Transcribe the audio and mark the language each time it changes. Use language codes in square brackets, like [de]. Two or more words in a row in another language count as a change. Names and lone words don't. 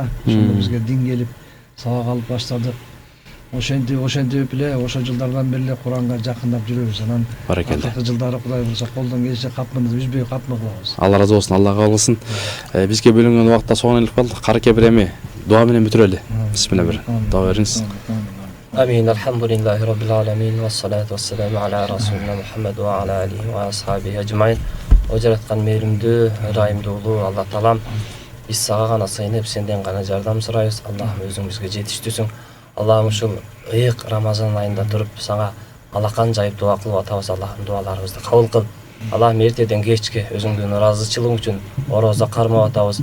[ky] Ошондо бизге дин келип сабак алып баштадык. Ошентип эле ошо жылдардан бери эле Куранга жакындап жүрөбүз. Анан акыркы жылдары Кудай буюрса колдон келишинче катманды үзбөй катма кылабыз. Алла разы болсун, Алла кабыл кылсын. Бизге бөлүнгөн убакта соңуна келип калдык. Карке бир эми дуа менен бүтүрөлү. Бисмилла бир дуа бериңиз. [ar] آمين الحمد لله رب العالمين والصلاة والسلام على رسولنا محمد وعلى آله وأصحابه أجمعين. [ky] О жараткан мээримдүү, ырайымдуулуу Алла Таалам, биз сага гана сыйынып, сенден гана жардам сурайбыз. Аллахым өзүң бизге жетиштүүсүң. Аллахым ушул ыйык Рамазан айында туруп сага алакан жайып дуа кылып атабыз. Аллахым дуаларыбызды кабыл кыл. Аллахым эртеден кечке өзүңдүн ыраазычылыгың үчүн орозо кармап атабыз.